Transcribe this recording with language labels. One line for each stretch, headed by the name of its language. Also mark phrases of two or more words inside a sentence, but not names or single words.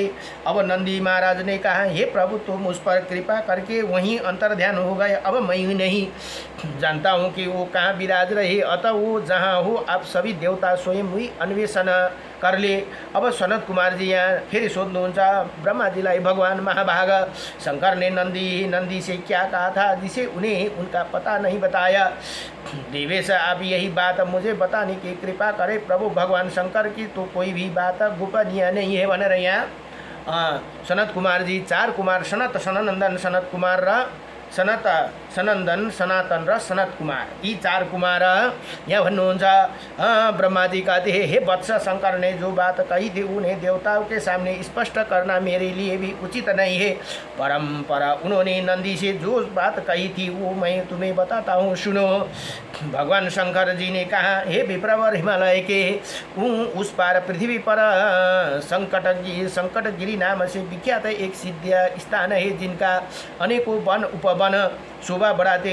Hindi: अब नंदी महाराज ने कहा हे प्रभु तुम उस पर कृपा करके वहीं अंतर्ध्यान हो गए। अब मैं नहीं जानता हूँ कि वो कहाँ विराज रहे, अतः वो जहाँ हो आप सभी देवता स्वयं ही अन्वेषण कर लिए।
Nepali: अब सनत कुमार जी यहाँ फेरि सोध्नुहुन्छ ब्रह्मा जीलाई,
Hindi: भगवान महाभाग शंकर ने नंदी से क्या कहा था जिसे उन्हें उनका पता नहीं बताया। देवेश आप यही बात मुझे बताने की कृपा करे प्रभु। भगवान शंकर की तो कोई भी बात गोपनीय नहीं है
Nepali: भनेर यहाँ सनत कुमार जी, 4 कुमार सनत, सननन्दन, सनत कुमार र सनत, सनन्दन, सनातन र सनत कुमार, यी 4 कुमार यहाँ भन्नुहुन्छ।
Hindi: ब्रह्मा जी कहते हैं हे वत्स, शंकर ने जो बात कही थी उन्हें देवताओं के सामने स्पष्ट करना मेरे लिए भी उचित नहीं है। परंपरा उन्होंने नंदी से जो बात कही थी वो मैं तुम्हें बताता हूँ, सुनो। भगवान शंकर जी ने कहा हे विप्रवर, हिमालय के उस पार पृथ्वी पर संकटगिरी नाम से विख्यात एक सिद्ध स्थान है जिनका अनेकों वन उपवन शोभा बढ़ाते।